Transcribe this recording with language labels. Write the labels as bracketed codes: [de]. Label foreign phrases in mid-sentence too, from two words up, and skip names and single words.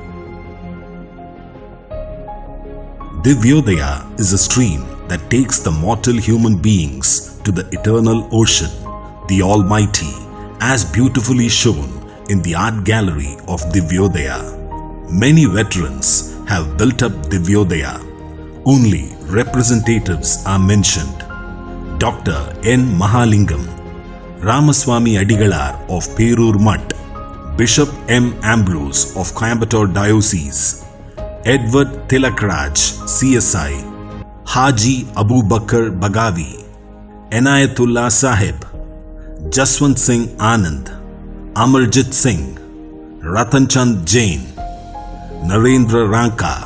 [en] Divyodaya is a stream that takes the mortal human beings to the eternal ocean, the Almighty, as beautifully shown in the art gallery of Divyodaya. Many veterans have built up Divyodaya. Only representatives are mentioned. Dr. N. Mahalingam, Ramaswamy Adigalar of Perur Mutt, Bishop M. Ambrose of Coimbatore Diocese, Edward Tilakraj, CSI, Haji Abu Bakr Bagavi, Enayatullah Sahib, Jaswant Singh Anand, Amarjit Singh, Ratan Chand Jain, Narendra Ranka.